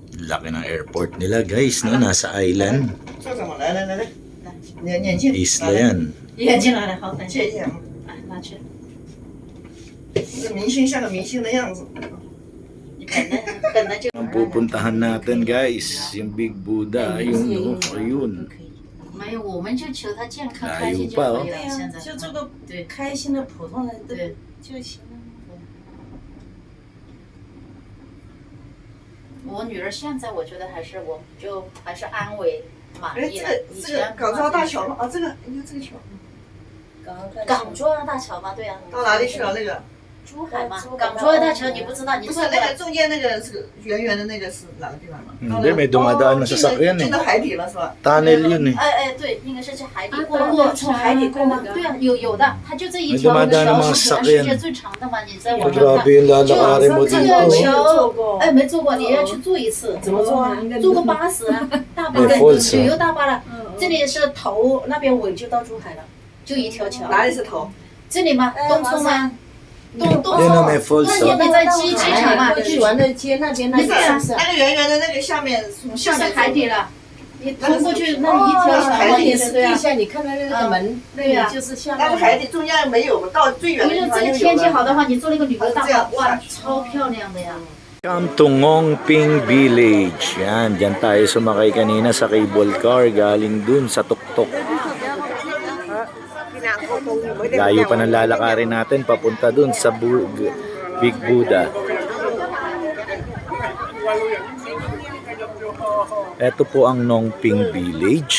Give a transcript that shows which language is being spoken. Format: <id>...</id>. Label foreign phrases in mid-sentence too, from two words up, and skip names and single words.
<tl>Laki ng airport nila guys, no? Nasa island.</tl> <zh>做什么？来来来来，眼镜。</zh> <tl>Isla yan.</tl> <zh>眼镜拿来，好，等一下借，一下。哎，拿去。这明星像个明星的样子。本来就。</zh> <tl>Ang pupuntahan natin guys, yung Big Buddha. Ayun, no? Ayun.</tl> <zh>没有，我们就求他健康哪开心就有吧可以了。现在就做个对开心的普通人对。就行了。我女儿现在我觉得还是还是安慰满哎，意了。以这个前港珠澳大桥吗？啊，这个你看这个桥，港珠澳大桥吗？对啊。到哪里去了？那个珠海吗？港珠澳大桥你不知道，你不是那坐过来个中间那个是圆圆的那个是哪个地方吗？</zh> <tl>Hindi, may dumadaan na sasakyan</tl> <zh>进</zh> <tl>eh.</tl> <zh>到海底了是吧？</zh> <tl>Tunnel yun eh.</tl> <zh>哎，对，应该是去海底过从海底过吗？对啊，有的，它就这一</zh> <tl>May</tl> <zh>条</zh> <tl>dumadaan ng</tl> <zh>桥</zh> <tl>mga</tl> <zh>是全世</zh> <tl>sasakyan.</tl> <zh>界最长的嘛，你在网上</zh> <tl>Grabe</tl> <zh>看。</zh> <tl>yung lalakarin mo</tl> <zh>这</zh> <tl>dito.</tl> <zh>个</zh> <tl>no?</tl> <zh>桥，哎，没坐过，你要去坐一次。怎么做啊？坐过巴士啊，大巴对，Falls 旅游大巴了。这里是头，那边尾就到珠海了，就一条桥。哪里是头？这里吗？东冲吗？东</zh> <tl>Yan o,</tl> <zh>冲。</zh> <tl>may falls</tl> <zh>那</zh> <tl>oh.</tl> <zh>你在机场嘛？去玩的街那边那对啊个是不是？那个圆圆的那个下面从就是下面海底了。你通过去那里一条桥嘛，海底也是对啊地。下你看到那个门，那对呀里就是下那个面。海底中间没有，到最远因为的地方就有这个天气好了。的话，你坐那个旅游大这样巴，哇，超漂亮的呀！</zh> <en>Welcome to Ngongping Village.</en> <tl>Yan, dyan tayo sumakay kanina sa cable car galing dun sa tuktok. Layo pa ng lalakarin natin papunta dun sa Big Buddha. Ito po ang Ngongping Village.</tl>